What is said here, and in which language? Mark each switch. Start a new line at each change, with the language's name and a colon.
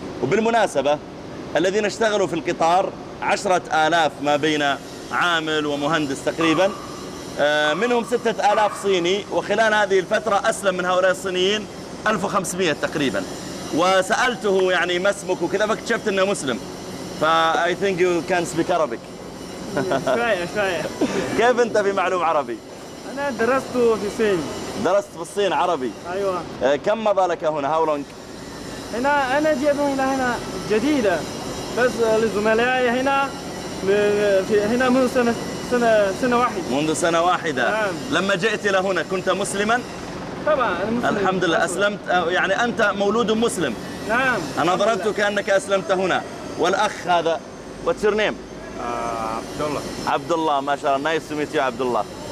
Arabic: وبالمناسبة الذين اشتغلوا في القطار 10,000 ما بين عامل ومهندس تقريبا، منهم 6,000 صيني، وخلال هذه الفترة أسلم من هؤلاء الصينيين 1,500 تقريبا. وسألته يعني ما اسمك وكذا، فاكتشفت أنه مسلم.
English: فا I think you can speak Arabic.
Arabic: شوية. كيف أنت في معلوم عربي؟ أنا درست في الصين. درست في الصين عربي؟ أيوة. كم مضى لك هنا؟
English: How long؟
Arabic: هنا أنا جيبه إلى هنا جديدة، بس لزملائي هنا هنا منذ سنة واحدة. منذ سنة واحدة. لما جئت إلى هنا كنت مسلما؟ طبعا مسلم. الحمد لله أسلمت، يعني أنت مولود مسلم. نعم. أنا ظننتك أنك أسلمت هنا. والأخ هذا
English: What's your name؟
Arabic: عبد الله. عبد الله، ما شاء الله،
English: nice to meet you
Arabic: عبد الله.